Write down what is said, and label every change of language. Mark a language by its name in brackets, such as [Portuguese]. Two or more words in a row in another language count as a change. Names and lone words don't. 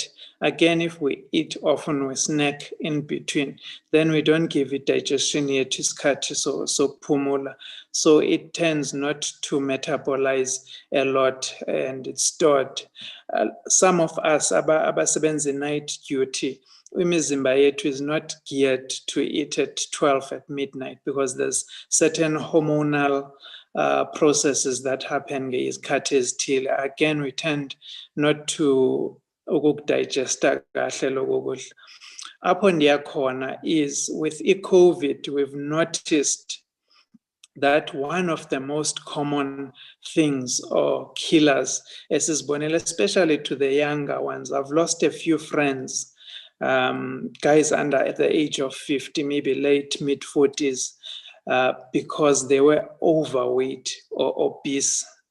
[English] Again, if we eat often, we snack in between, then we don't give it digestion yet, so pumula. So it tends not to metabolize a lot and it's stored. Some of us, abasebenza night duty, [Zulu] imizimba yethu [English] is not geared to eat at 12 at midnight because there's certain hormonal processes that happen [Zulu] ngesikhathi ezithile. [English] Again, we tend not to [Zulu] ukukdigesta kahle lokho kudla. [Xhosa] Apho ndiyakhona [English] is with i-COVID, we've noticed that one of the most common things or killers, especially to the younger ones. I've lost a few friends, guys under the age of 50, maybe late mid-40s, because they were overweight or obese.